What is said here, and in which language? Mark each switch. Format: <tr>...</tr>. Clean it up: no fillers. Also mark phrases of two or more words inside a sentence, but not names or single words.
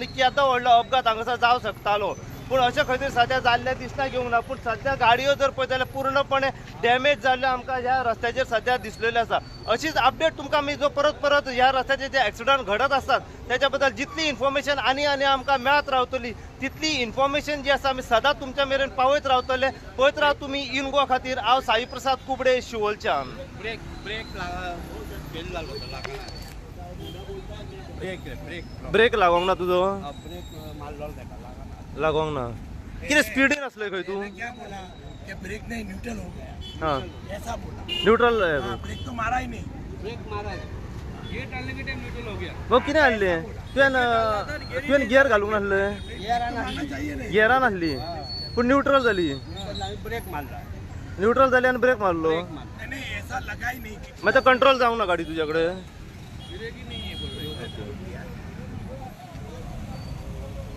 <kok>केदो व्हडलो अपघात हांगासर जावं शकतालो पूण अशें खंय तरी सद्या जाल्लें दिसना घेवंक ना पूण सद्या गाडयो जर पळयत जाल्यार पूर्णपणे डॅमेज जाल्ल्यो आमकां ह्या रस्त्याचेर सद्या दिसलेल्यो आसा अशीच अपडेट तुमकां आमी जो परत परत ह्या रस्त्याचे जे एक्सिडंट घडत आसतात त्याच्या बद्दल जितली इन्फॉर्मेशन आनी आमकां मेळत रावतली तितली इन्फॉर्मेशन जी आसा आमी सदांच तुमच्या मेरेन पावयत रावतले पळयत राव तुमी इन गोवा खातीर हांव साई प्रसाद कुबडे शिवोलच्यान</kok> <en>brake brake fail</en> <kok>जालो ब्रेक ब्रेक ब्रेक लागोंक ना तुजो ब्रेक मारलो ताका लागना लागोंक ना कितें स्पिडीन आसलें खंय तूं</kok> <hi>क्या बोला कि ब्रेक नहीं न्यूट्रल हो गया हां ऐसा बोला न्यूट्रल ब्रेक तो मारा ही नहीं ब्रेक मारा ये डालने के टाइम न्यूट्रल हो गया</hi> <kok>मग कितें हाडलें तुवें गियर घालूंक नासलें</kok> <hi>चाहिए नहीं</hi> <kok>गियरान आसली पूण न्यूट्रल जाली ब्रेक मारला न्यूट्रल जाली आनी ब्रेक मारलो</kok> <hi>नहीं ऐसा लगा ही नहीं</hi> <kok>मागीर तो कंट्रोल जावंक ना गाडी तुज्या कडेन</kok> <hi>ब्रेक ही नहीं है बोल रहे</hi>